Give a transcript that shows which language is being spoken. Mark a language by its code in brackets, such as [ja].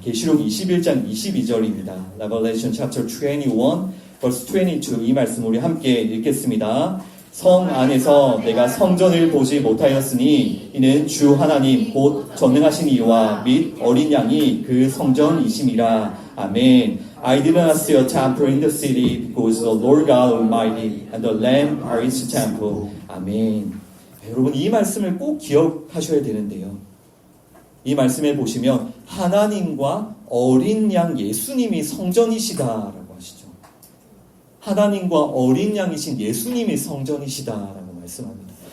[ko] 계시록 21장 22절입니다. [en] Revelation chapter 21 verse 22, [ko] 이 말씀 우리 함께 읽겠습니다. 성 안에서 내가 성전을 보지 못하였으니 이는 주 하나님 곧 전능하신 이와 및 어린 양이 그 성전이심이라. 아멘. [en] I did not see a temple in the city because the Lord God Almighty and the Lamb are its temple. [ko] 아멘. 여러분 이 말씀을 꼭 기억하셔야 되는데요. 이 말씀에 보시면 하나님과 어린 양 예수님이 성전이시다라고 하시죠. 하나님과 어린 양이신 예수님이 성전이시다라고 말씀합니다.